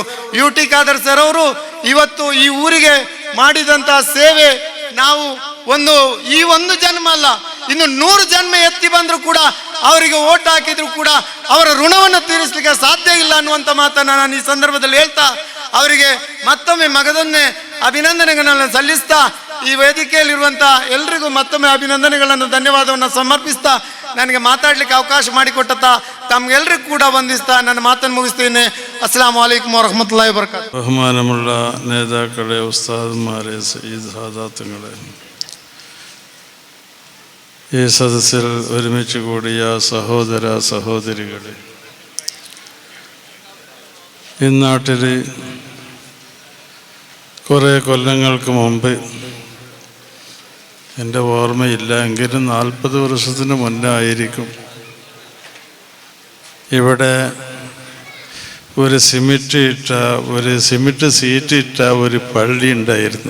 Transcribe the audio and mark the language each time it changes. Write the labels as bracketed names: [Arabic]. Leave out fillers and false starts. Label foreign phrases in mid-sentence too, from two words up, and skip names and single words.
[Kannada] UT ಖಾದರ್ ಸರ್ ಅವರು ಇವತ್ತು ಈ ಊರಿಗೆ ಮಾಡಿದಂಥ ಸೇವೆ ನಾವು ಈ ಒಂದು ಜನ್ಮ ಅಲ್ಲ, ಇನ್ನು 100 ಜನ್ಮ ಎತ್ತಿ ಬಂದರೂ ಕೂಡ ಅವರಿಗೆ ಓಟ್ ಹಾಕಿದ್ರು ಕೂಡ ಅವರ ಋಣವನ್ನು ತೀರಿಸಲಿಕ್ಕೆ ಸಾಧ್ಯ ಇಲ್ಲ ಅನ್ನುವಂಥ ಮಾತನ್ನು ನಾನು ಈ ಸಂದರ್ಭದಲ್ಲಿ ಹೇಳ್ತಾ ಅವರಿಗೆ ಮತ್ತೊಮ್ಮೆ ಮಗದೊಮ್ಮೆ ಅಭಿನಂದನೆಗಳನ್ನು ಸಲ್ಲಿಸ್ತಾ ಈ ವೇದಿಕೆಯಲ್ಲಿರುವಂಥ ಎಲ್ರಿಗೂ ಮತ್ತೊಮ್ಮೆ ಅಭಿನಂದನೆಗಳನ್ನು, ಧನ್ಯವಾದವನ್ನು ಸಮರ್ಪಿಸ್ತಾ ನನಗೆ ಮಾತಾಡಲಿಕ್ಕೆ ಅವಕಾಶ ಮಾಡಿಕೊಟ್ಟ ತಮ್ಗೆಲ್ರಿಗೂ ಕೂಡ ವಂದಿಸ್ತಾ ನನ್ನ ಮಾತನ್ನು ಮುಗಿಸ್ತೀನಿ. [Arabic] السلام عليكم ورحمة الله وبركاته. [Malayalam] ബഹുമാനമുള്ള നേതാക്കളെ, ഉസ്താദ്മാരെ, സയ്യിദ് സാദാത്തുകളെ, ഈ സദസ്സിൽ ഒരുമിച്ച് കൂടിയ സഹോദര സഹോദരികളെ, ഈ നാട്ടിൽ കുറേ കൊല്ലങ്ങൾക്ക് മുമ്പ്, എൻ്റെ ഓർമ്മയില്ല എങ്കിലും 40 വർഷത്തിന് മുന്നായിരിക്കും, ഇവിടെ ഒരു സിമെൻറ്റ് സീറ്റിട്ട ഒരു പള്ളി ഉണ്ടായിരുന്നു.